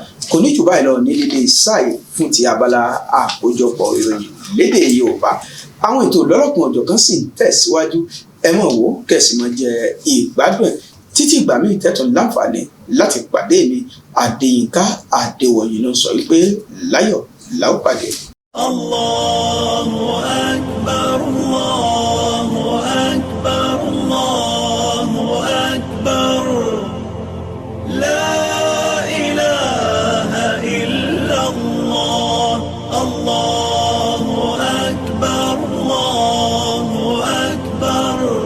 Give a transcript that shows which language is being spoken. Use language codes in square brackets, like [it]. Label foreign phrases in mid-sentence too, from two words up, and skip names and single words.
[yo] Kò ní jù báyìí lọ ní dédé sáàyè fún ti abala àkójọpọ̀ ìròyìn lédè Yorùbá. Àwọn ètò lọ́lọ́kan-ò-jọ̀kan sì ń tẹ̀síwájú. Ẹ máa wò kẹ̀sì máa jẹ ìgbádùn ẹ̀ títí ìgbà míì tẹ́tùn láǹfààní láti pàdé mi. Adéyínká Adéwọ̀yí ló sọ wípé láyọ̀ la ó pàdé. [ar] الله أكبر، الله أكبر، الله أكبر. لا إله إلا الله. الله أكبر، الله أكبر.